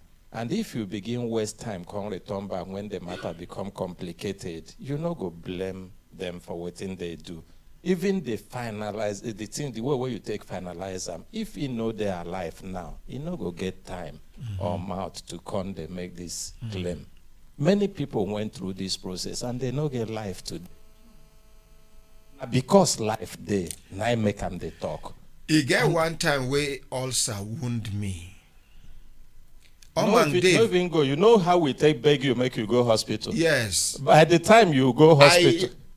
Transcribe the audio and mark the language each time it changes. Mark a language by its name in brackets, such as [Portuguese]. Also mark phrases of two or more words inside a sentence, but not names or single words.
[Nigerian Pidgin] And if you begin waste time, come return back when the matter become complicated, you no go blame them for what they do. Even they finalize the thing, the way where you take finalize them. If you know they are alive now, you no go get time or mouth to come they make this claim. Many people went through this process and they no get life to. Because life they now make them they talk. You get one time where ulcer wound me. No, if you even go, you know how we take beg you, make you go hospital. Yes. By the time you go hospital,